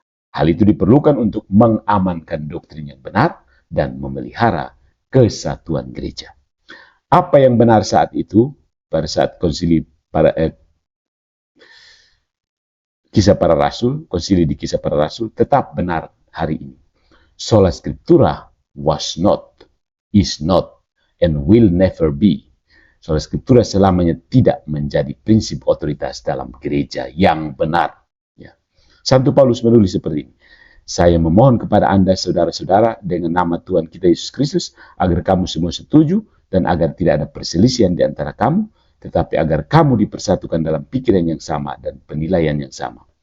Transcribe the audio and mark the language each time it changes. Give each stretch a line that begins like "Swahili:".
Indonesian: Hal itu diperlukan untuk mengamankan doktrin yang benar dan memelihara kesatuan gereja. Apa yang benar saat itu, pada saat konsili Kisah Para Rasul, konsili di Kisah Para Rasul, tetap benar hari ini.
English: Sola Scriptura was not, is not, and will never be.
Indonesian: Sola Scriptura selamanya tidak menjadi prinsip otoritas dalam gereja yang benar. Ya. Santo Paulus menulis seperti ini. Saya memohon kepada Anda, saudara-saudara, dengan nama Tuhan kita Yesus Kristus, agar kamu semua setuju dan agar tidak ada perselisihan di antara kamu, tetapi agar kamu dipersatukan dalam pikiran yang sama dan penilaian yang sama.